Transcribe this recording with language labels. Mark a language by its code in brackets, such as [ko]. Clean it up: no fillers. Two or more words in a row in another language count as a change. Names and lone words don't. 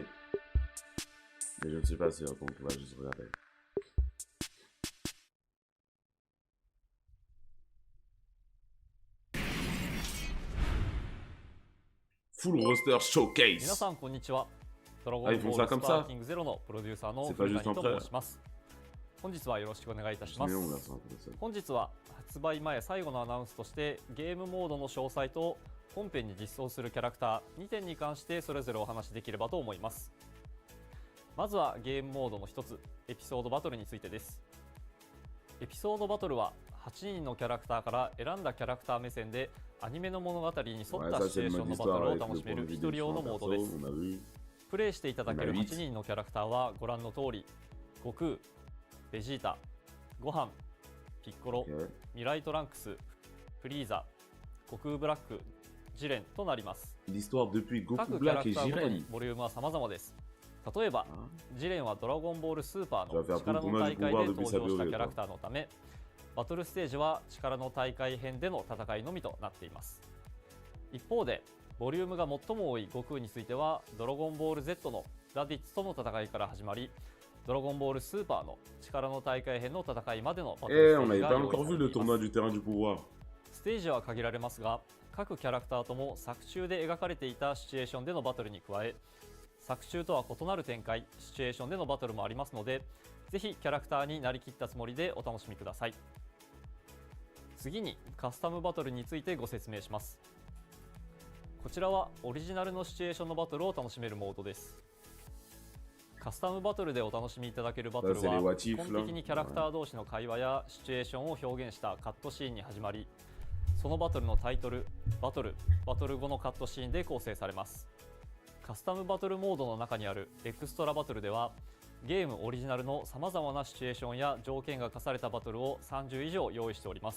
[fr] Mais je ne suis pas sûr, donc on va juste regarder. [en] Full roster showcase. [ja] 皆さんこんにちは。ドラゴ [fr] Ah, [ja] ン [fr] ils [ja] ボ [fr] font [ja] ー [fr] ça [ja] ル [fr] comme [ja] スパ [fr] ça [ja] ーキングゼロのプロデューサーの [fr] C'est [ja] 古 [fr] pas [ja] 谷 [fr] juste en [ja] と [fr] frère. [ja] 申します。本日はよろしくお願いいたし [fr] C'est [ja] ます。 [fr] néon là, c'est intéressant. [ja] 本日は発売前最後のアナウンスとしてゲームモードの詳細と本編に実装するキャラクター2点に関してそれぞれお話しできればと思います。まずはゲームモードの一つ、エピソードバトルについてです。エピソードバトルは8人のキャラクターから選んだキャラクター目線でアニメの物語に沿っ [fr] Ouais, [ja] た [fr] ça [ja] シチュ [fr] c'est [ja] エー [fr] le [ja] ション [fr] mode [ja] のバト [fr] histoire [ja] ルを [fr] avec [ja] 楽 [fr] le [ja] しめ [fr] point [ja] る [fr] de vue [ja] 一 [fr] des [ja] 人用の [fr] différents [ja] モード [fr] persos, [ja] です。 [fr] on a vu. [ja] プレイしていただける [fr] on a [ja] 8 人のキャラクターはご覧の通り、悟空、ベジータ、ゴハン、ピッコロ、 [fr] Ok. [ja] ミライトランクス、フリーザ、悟空ブラック、ジレンとなります。 [fr] L'histoire depuis [ja] 各 [fr] Goku [ja] キャラ [fr] Black [ja] ク [fr] et [ja] ターごとに [fr] Jiren. [ja] ボリュームは様々です。例えば、 [fr] Hein? [ja] ジレンはドラゴンボールスーパーの [fr] Ça va faire [ja] 力 [fr] tout [ja] の [fr] le [ja] 大 [fr] monde [ja] 会 [fr] pouvoir [ja] で [fr] depuis [ja] 登 [fr] sa [ja] 場した [fr] bio, [ja] キャラクターのため、バトルステージは力の大会編での戦いのみとなっています。一方で、ボリュームが最も多い悟空については、ドラゴンボール Z のラディッツとの戦いから始まり、ドラゴンボールスーパーの力の大会編の戦いまでのバトル [fr] Eh, [ja] ステ [fr] on [ja] ージ [fr] n'avait [ja] が [fr] pas [ja] 用意 [fr] encore [ja] さ [fr] vu [ja] れ [fr] le [ja] ていま [fr] tournoi [ja] す。 [fr] du terrain du pouvoir. [ja] ステージは限られますが、各キャラクターとも作中で描かれていたシチュエーションでのバトルに加え、作中とは異なる展開、シチュエーションでのバトルもありますので、ぜひキャラクターになりきったつもりでお楽しみください。次にカスタムバトルについてご説明します。こちらはオリジナルのシチュエーションのバトルを楽しめるモードです。カスタムバトルでお楽しみいただけるバトル [fr] Ça, c'est les [ja] は [fr] what [ja] 基 [fr] if [ja] 本 [fr] là. [ja] 的にキャラクター同士の会話やシチュエーションを表現したカットシーンに始まり、そのバトルのタイトル、バトル後のカットシーンで構成されます。カスタムバトルモードの中にあるエクストラバトルでは、ゲームオリジナルのさまざまなシチュエーションや条件が課されたバトルを30以上用意しております。